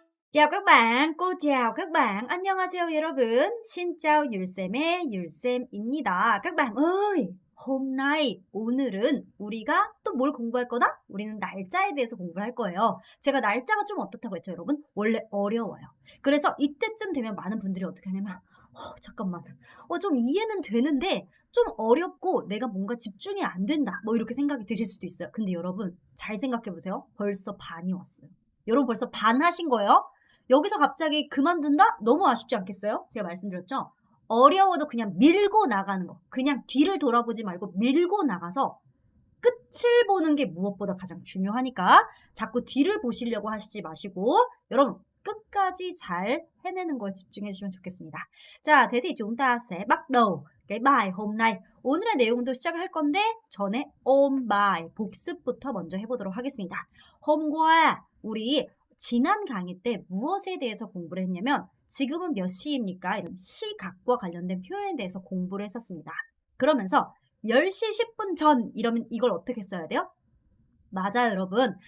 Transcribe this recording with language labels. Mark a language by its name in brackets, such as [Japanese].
[Vietnamese] Chào các bạn, cô chào các bạn. [Korean] 안녕하세요 여러분. [Vietnamese] Xin chào [Korean] 율쌤의 율쌤입니다. [Vietnamese] các bạn ơi, [Korean] 오늘은 우리가 또 뭘 공부할 거다? 우리는 날짜에 대해서 공부를 할 거예요. 제가 날짜가 좀 어떻다고 했죠, 여러분? 원래 어려워요. 그래서 이때쯤 되면 많은 분들이 어떻게 하냐면, 잠깐만. 좀 이해는 되는데 좀 어렵고 내가 뭔가 집중이 안 된다. 뭐 이렇게 생각이 드실 수도 있어요. 근데 여러분, 잘 생각해 보세요. 벌써 반이 왔어요. 여러분 벌써 반 하신 거예요? 여기서 갑자기 그만둔다? 너무 아쉽지 않겠어요? 제가 말씀드렸죠? 어려워도 그냥 밀고 나가는 거. 그냥 뒤를 돌아보지 말고 밀고 나가서 끝을 보는 게 무엇보다 가장 중요하니까 자꾸 뒤를 보시려고 하시지 마시고 여러분 끝까지 잘 해내는 거에 집중해 주시면 좋겠습니다. [Vietnamese] 자, thế thì chúng ta sẽ bắt đầu cái bài hôm nay. [Korean] 오늘의 내용도 시작을 할 건데 전에 [Vietnamese] ôn bài, [Korean] 복습부터 먼저 해보도록 하겠습니다. [Vietnamese] hôm qua [Korean] 우리 지난 강의 때 무엇에 대해서 공부를 했냐면 지금은 몇 시입니까? 이런 시각과 관련된 표현에 대해서 공부를 했었습니다. 그러면서 10시 10분 전 이러면 이걸 어떻게 써야 돼요? 맞아요, 여러분.